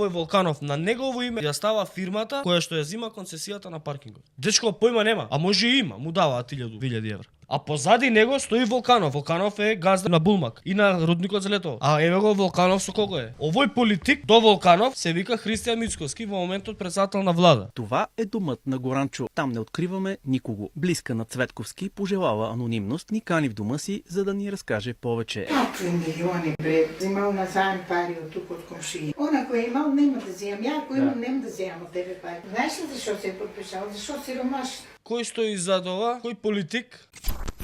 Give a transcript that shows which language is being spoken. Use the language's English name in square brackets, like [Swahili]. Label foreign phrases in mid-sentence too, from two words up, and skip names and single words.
[Macedonian] Тој Волканов на негово име ја става фирмата која што ја зима концесијата на паркингот. Дечко појма нема, а може и има, му даваат 1000 евра. А позади него стои Волканов. Волканов е газда на Булмак и на рудникот за Летово. А еве го Волканов со колко е. Овој политик до Волканов се вика Христијан Мицкоски, во моментот председател на влада. [Bulgarian] Това е домът на Горанчо. Там не откриваме никого. Близка на Цветковски пожелава анонимност, ни кани в дома си, за да ни разкаже повече. Какви милиони, бре, взимал на заем пари от тук от комшии. [Macedonian] Она кој имал, нема да вземам. Ја, ако имам, нема да вземам от тебе пари. [Bulgarian] Знаеш ли защо се е подпишал? Защо си ромаш? [Macedonian] Кој стои зад ова? Кој политик